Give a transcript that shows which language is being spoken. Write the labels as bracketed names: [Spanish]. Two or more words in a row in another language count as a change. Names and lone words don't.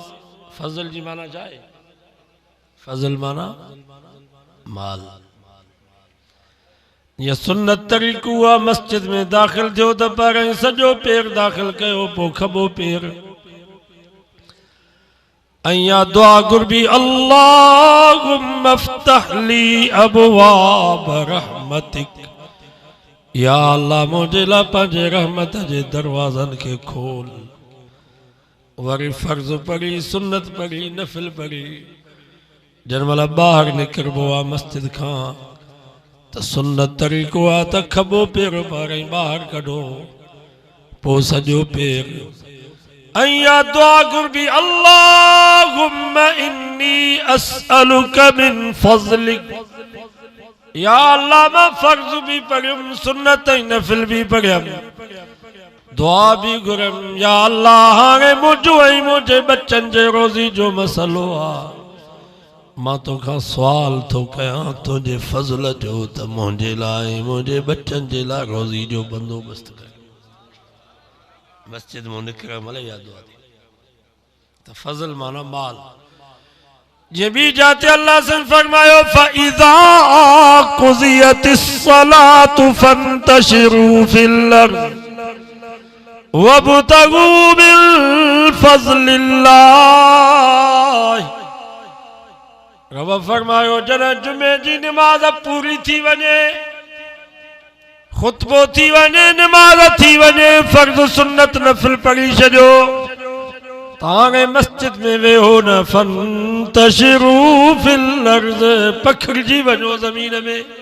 [Sindhi] फज़ल जी माना छा आहे? फज़ल माना माल। ये सुन्नत तरीक़ो आहे, मस्जिद में दाख़िल थियो त पहिरियों सॼो पेर दाख़िल कयो, पोइ खॿो पेर, ऐं दुआ घुरबी [Arabic] اللهم افتح لي أبواب رحمتك, [Sindhi] या अल्लाह मुंहिंजे लाइ पंहिंजे रहमत जे दरवाज़नि खे खोल। वरी फ़र्ज़ पढ़ी, सुन्नत पढ़ी, नफ़िल पढ़ी। जंहिं महिल ॿाहिरि निकिरबो आहे मस्जिद खां त सुन्नत तरीक़ो आहे त खॿो पेर पहिरियों ॿाहिरि कढो, पोइ सॼो पेर, ऐं दुआ घुरबी [Arabic] اللهم إني أسألك من فضلك, [Sindhi] या अल्लाह मां फ़र्ज़ भी पढ़ियुमि, सुन्नत ऐं नफ़िल भी पढ़ियुमि, दुआ भी घुरम। या अल्लाह हाणे मुंहिंजो ऐं मुंहिंजे बच्चनि जे रोज़ी जो मसलो आहे, मां तोखां सुवाल थो कयां तुंहिंजे फज़ल जो त मुंहिंजे लाइ मुंहिंजे बच्चनि जे लाइ रोज़ी जो बंदोबस्त कर। मस्जिद में निकिरण महिल या दुआ थी त फज़ल माना माल। ये भी जाते अल्लाह से फरमायो [Arabic] فإذا قضيت الصلاة فانتشروا في الأرض وابتغوا من فضل الله. [Sindhi] रब फरमायो जॾहिं जुमे जी नमाज़ पूरी थी वञे, खुतबो थी वञे, नमाज़ थी वञे, फ़र्ज़ सुन्नत नफ़िल पढ़ी छॾियो, ताणे मस्जिद में वेहो न, [Arabic] فانتشروا في الأرض, [Sindhi] पखिड़िजी वञो ज़मीन में।